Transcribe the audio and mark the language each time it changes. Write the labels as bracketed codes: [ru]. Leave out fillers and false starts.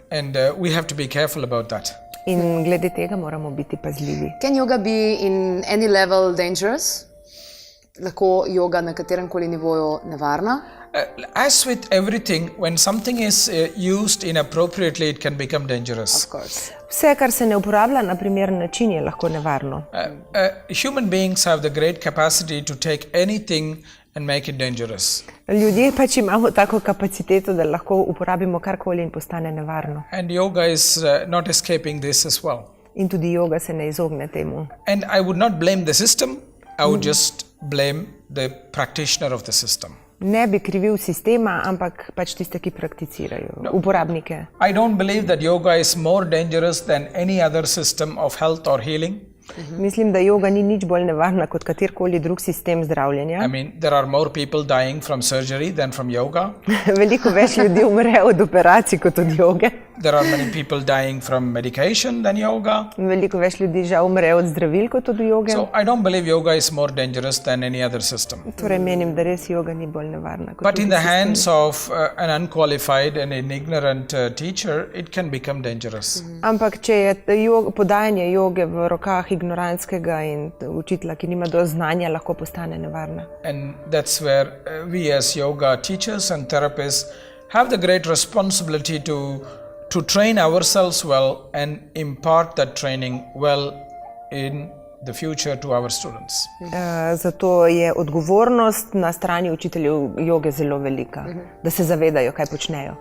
[en] And we have to be careful about that. [sl] In glede tega moramo biti pazljivi. [en] Can yoga be in any level dangerous? [sl] Lahko joga na katerem koli nivoju nevarna? [en] As with everything, when something is used inappropriately, it can become dangerous. Of course. [sl] Vse, kar se ne uporablja na primeren način, je lahko nevarno. [en] Human beings have the great capacity to take anything and make it dangerous. [sl] Ljudje pač imamo tako kapaciteto, da lahko uporabimo karkoli in postane nevarno. [en] And yoga is not escaping this as well. [sl] In tudi joga se ne izogne temu. [en] And I would not blame the system, I would just blame the practitioner of the system. [sl] Ne bi krivil sistema, ampak pač tiste, ki prakticirajo, uporabnike. [en] I don't believe that yoga is more dangerous than any other system of health or healing. [sl] Mislim, da joga ni nič bolj nevarna kot katerkoli drug sistem zdravljenja. [en] I mean, there are more people dying from surgery than from yoga. [sl] Veliko več ljudi umre od operacij kot od joge. [en] There are many people dying from medication than yoga. [sl] Veliko več ljudi žal umre od zdravil kot od joge. [en] So I don't believe yoga is more dangerous than any other system. [sl] Torej menim, da res joga ni bolj nevarna kot [en] But in [sl] drugi [en] the hands [sl] sistemi. [en] of an unqualified and an ignorant teacher, it can become dangerous. [sl] Ampak če je podajanje joge v rokah ignorantskega in učitelja, ki nima dovolj znanja, lahko postane nevarna. [en] And that's where we as yoga teachers and therapists have the great responsibility to train ourselves well and impart that training well in the future to our students. [sl] Zato je odgovornost na strani učiteljev joge zelo velika, da se zavedajo, kaj počnejo.